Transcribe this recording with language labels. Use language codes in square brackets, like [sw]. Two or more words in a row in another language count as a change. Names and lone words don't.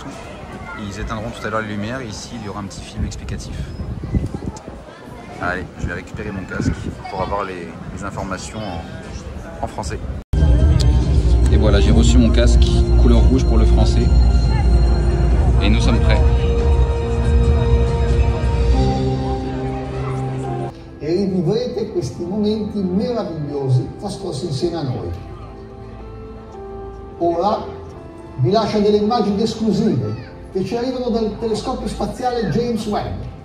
[fr] Et ils éteindront tout à l'heure les lumières. Et ici, il y aura un petit film explicatif. Allez, je vais récupérer mon casque pour avoir les informations en français. Et voilà, j'ai reçu mon casque couleur rouge pour le français. Et nous sommes prêts. [it] E rivivrete questi momenti meravigliosi trascorsi insieme a noi. Ora vi lascio delle immagini esclusive che ci arrivano dal telescopio spaziale James Webb.